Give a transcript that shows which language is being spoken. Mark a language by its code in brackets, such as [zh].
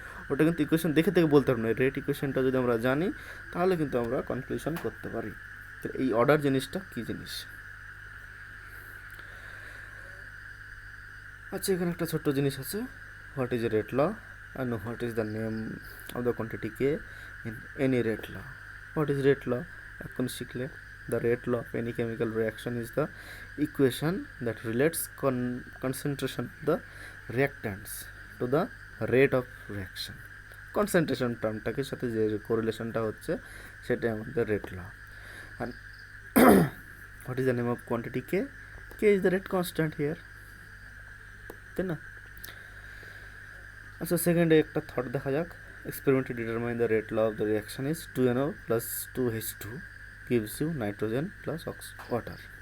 [bn] ওটা কিন্তু ইকুয়েশন দেখে থেকে বলতে পারবো না, রেট ইকুয়েশনটা যদি আমরা জানি তাহলে কিন্তু আমরা কনক্লুশন করতে পারি এই অর্ডার জিনিসটা কী জিনিস। আচ্ছা, এখানে একটা ছোট্ট জিনিস আছে, [en] What is a rate law and what is the name of the quantity k in any rate law. What is rate law [bn] এখন শিখলে, [en] the rate law of any chemical reaction is the equation that relates concentration of the reactants to the rate of reaction. [bn] Concentration টার্মটাকে সাথে যে কোরিলেশনটা হচ্ছে সেটাই আমাদের rate law. [en] and what is the name of quantity k, k is the rate constant here, [bn] তাই না? আচ্ছা, সেকেন্ডে একটা থট দেখা যাক। [en] এক্সপেরিমেন্টে determine the rate law of the reaction is 2NO plus 2H2 gives you nitrogen plus water.